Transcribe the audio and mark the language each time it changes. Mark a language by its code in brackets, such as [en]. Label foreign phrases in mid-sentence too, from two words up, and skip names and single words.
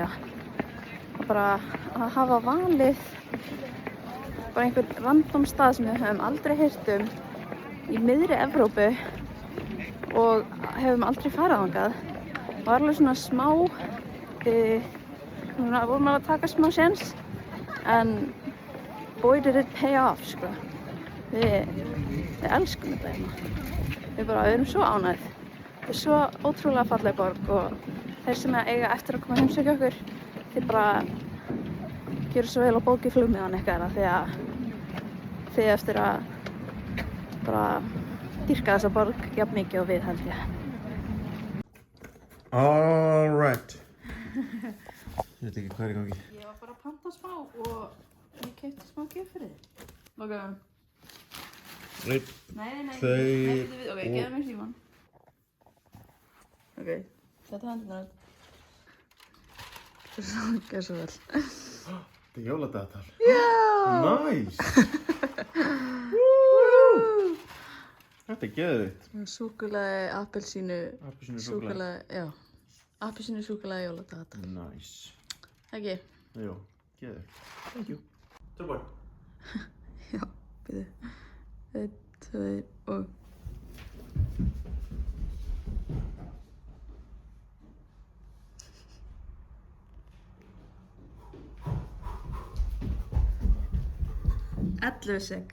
[is] Og bara að hafa valið bara einhvern random stað sem við höfum aldrei heyrt í miðri Evrópu og hefum aldrei farið þangað. Það var alveg svona smá, vorum að taka smá séns, en [en] boy did it pay off, [is] sko. Við elskum þetta hérna. Við erum svo ánægð. Þetta er svo ótrúlega falleg borg og þeir sem eiga eftir að koma að heimsækja okkur, þeir bara gera svo vel á bóki flugmiðan ykkar því að þið eftir að bara dýrka þessa borg jafn mikið og við held ég. [en] All right. [is] Ég veit ekki hvað er í gangi. Ég var bara að panta smá og ég keypti smá gjöf fyrir þig. Lokaðu hann. Nei, ok, geðu mér símann. Ok, settu hendurnar upp. Gjör svo vel. Þetta er jóladagatal. Já! Nice! Þetta er geðveikt. Súkkulaði, appelsínu, súkkulaði. já. Appelsínu, súkkulaði, jóladagatal. Nice. Ekki? Jú, geðveikt. [en] Thank you. [is] Tilbúin. Já, byrju. 1, 2 og... Ellefu sek.